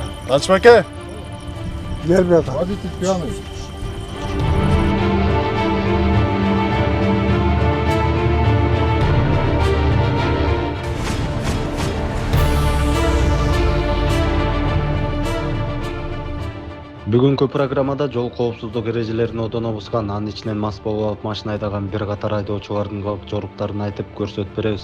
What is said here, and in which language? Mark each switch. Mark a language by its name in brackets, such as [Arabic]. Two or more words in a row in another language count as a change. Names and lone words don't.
[Turkish] Açma aka. Gel bir dakika. Hadi tut piyano. [Kyrgyz] Бүгүнкү программада жол коопсуздук эрежелерин одоно бускан, анын ичинен мас болуп алып машина айдаган бир катар айдоочулардын жоруктарын айтып көрсөтүп беребиз.